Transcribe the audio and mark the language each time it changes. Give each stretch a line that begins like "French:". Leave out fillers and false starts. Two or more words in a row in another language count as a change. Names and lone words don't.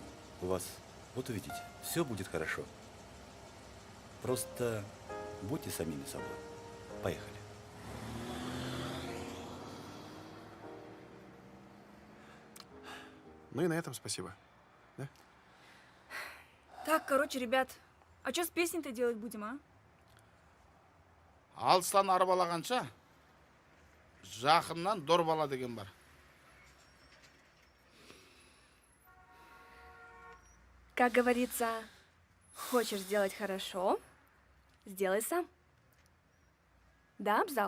Russian: У вас, вот увидите, все будет хорошо. Просто будьте самими собой. Поехали. Ну и на этом спасибо. Да? Так, короче, ребят, а что с песней-то делать будем, а?
Kazakh: Алыстан арбалағанша, жақыннан дорбала деген бар.
Russian: Как говорится, хочешь сделать хорошо, сделай сам. Да, Абзал?